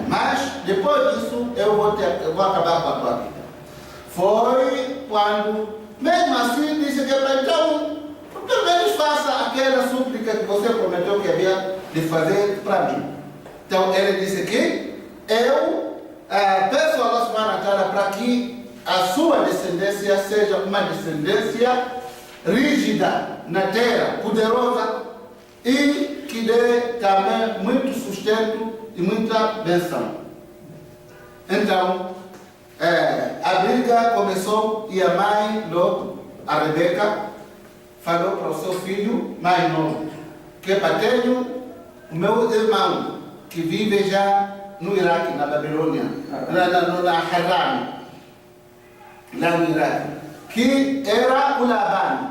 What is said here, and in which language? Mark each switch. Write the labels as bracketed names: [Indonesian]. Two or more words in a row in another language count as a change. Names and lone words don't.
[Portuguese] Mas depois disso eu vou acabar com a tua vida. Foi quando, mesmo assim, disse que então, pelo menos faça aquela súplica que você prometeu que havia de fazer para mim. Então ele disse que eu peço a [Arabic] الله سبحانه وتعالى [Portuguese] para que a sua descendência seja uma descendência rígida na terra, poderosa e que dê também muito sustento e muita bênção. Então, a briga começou e a mãe, logo, a Rebeca, falou para o seu filho mais novo, que tenho o meu irmão, que vive já no Iraque, na Babilônia, na Haran, lá no Iraque, que era o Laban.